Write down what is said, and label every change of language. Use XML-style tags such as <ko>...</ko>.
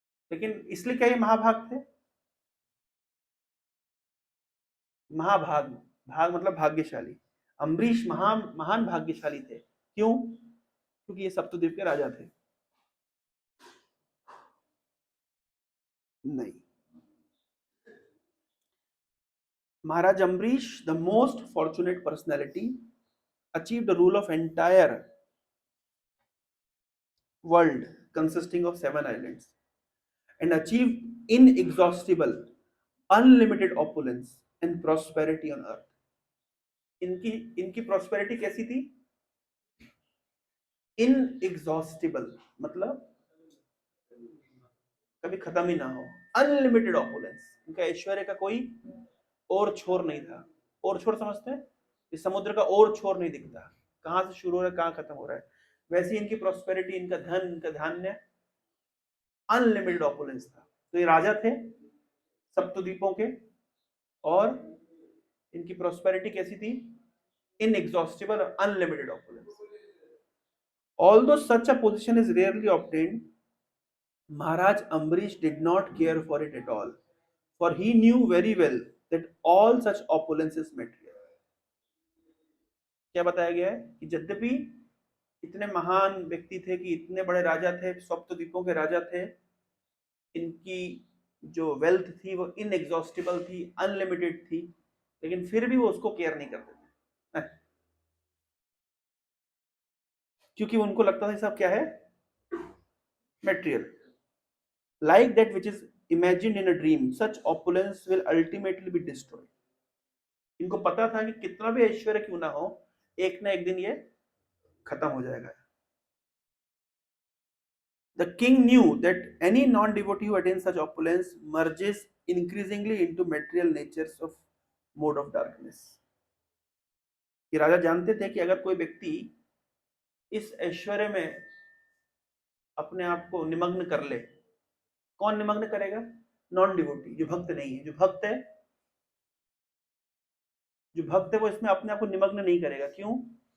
<hi>लेकिन इसलिए क्या ये महाभाग थे? महाभाग, भाग मतलब भाग्यशाली। अम्बरीश महान भाग्यशाली थे। क्यों? क्योंकि ये सप्तद्वीप के राजा थे।</hi> <en>नहीं, Maharaj Ambarish, the most fortunate personality, achieved the rule of entire world consisting of 7 islands and achieved inexhaustible unlimited opulence and prosperity on earth.</en> <hi>इनकी prosperity कैसी थी? inexhaustible मतलब कभी खत्म ही ना हो,</hi> <en>unlimited opulence,</en> <hi>इनका ऐश्वर्य का कोई और छोर नहीं था। और छोर समझते हैं? इस समुद्र का और छोर नहीं दिखता, कहां से शुरू हो रहा है कहां खत्म हो रहा है। वैसी इनकी प्रॉस्पेरिटी, इनका धन, इनका धान्य,</hi> <en>unlimited opulence</en> <hi>था। तो ये राजा थे सप्तद्वीपों के, और इनकी प्रॉस्पेरिटी कैसी थी?</hi> <en>Inexhaustible, unlimited opulence. Although such a position is rarely obtained, Maharaj Ambrish did not care for it at all, for he knew very well that all such opulence is material.</en> <hi>क्या बताया गया है कि यद्यपि इतने महान व्यक्ति थे, कि इतने बड़े राजा थे, सप्तद्वीपों के राजा थे, इनकी जो वेल्थ थी वो इनएग्जॉस्टिबल थी, अनलिमिटेड थी, लेकिन फिर भी वो उसको केयर नहीं करते थे, क्योंकि उनको लगता था सब क्या है?</hi> <en>Material. Like that which is imagined in a dream, such opulence will ultimately be destroyed.</en> <hi>इनको पता था कि कितना भी ऐश्वर्य क्यों ना हो, एक ना एक दिन ये खत्म हो जाएगा।</hi> <en>The king knew that any non-devotee who attains such opulence merges increasingly into material natures of mode of darkness.</en> <hi>कि राजा जानते थे कि अगर कोई व्यक्ति इस ऐश्वर्य में अपने आप को निमग्न कर ले, कौन निमग्न करेगा?</hi> <en>non devotee,</en> <hi>जो भक्त नहीं है। जो भक्त है वो इसमें अपने आप को निमग्न नहीं करेगा। क्यों?</hi>